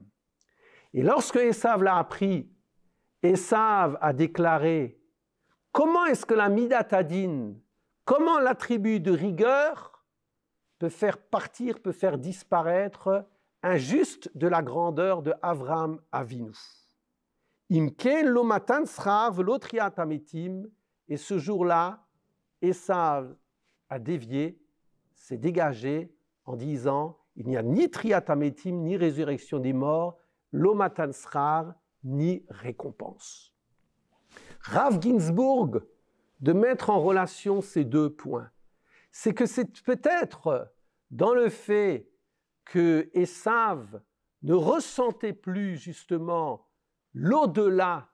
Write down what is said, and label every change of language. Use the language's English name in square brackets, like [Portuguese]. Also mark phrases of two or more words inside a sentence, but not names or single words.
[French] Et lorsque Esav l'a appris, Esav a déclaré « Comment est-ce que la [Hebrew] מידת הדין, [French] comment l'attribut de rigueur peut faire partir, peut faire disparaître un juste de la grandeur de Avraham Avinu ?» [Hebrew] אם כן לא מתן שכר ולא תחיית המתים, [French] et ce jour-là, Esav a dévié, s'est dégagé en disant il n'y a ni [Hebrew] תחיית המתים, [French] ni résurrection des morts, [Hebrew] לא מתן שכר, [French] ni récompense. Rav Ginsburg, de mettre en relation ces deux points, c'est que c'est peut-être dans le fait que Esav ne ressentait plus justement l'au-delà